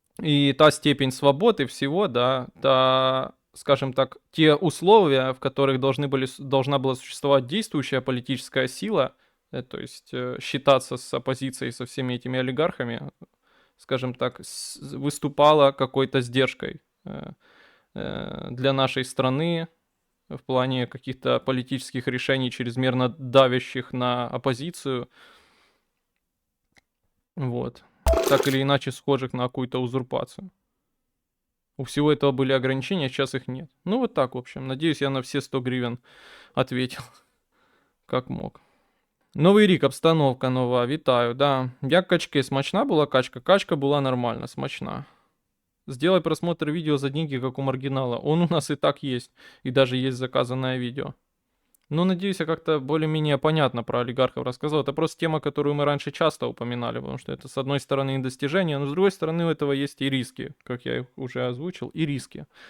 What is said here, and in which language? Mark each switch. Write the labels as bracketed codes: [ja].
[ru] И та степень свободы всего, да, та, скажем так, те условия, в которых должна была существовать действующая политическая сила, то есть считаться с оппозицией, со всеми этими олигархами, скажем так, выступала какой-то сдержкой для нашей страны в плане каких-то политических решений, чрезмерно давящих на оппозицию. Вот. так или иначе схожих на какую-то узурпацию. У всего этого были ограничения, сейчас их нет. Ну вот так, в общем. Надеюсь, я на все 100 гривен ответил, как мог. [uk] Новий рік, обстановка нова, вітаю, да. Як качки, смачна була качка? Качка була нормальна, смачна. [ru] Сделай просмотр видео за деньги, как у маргинала. Он у нас и так есть. И даже есть заказанное видео. Ну, надеюсь, я как-то более-менее понятно про олигархов рассказал. Это просто тема, которую мы раньше часто упоминали, потому что это, с одной стороны, достижение, но с другой стороны, у этого есть и риски, как я их уже озвучил, и риски.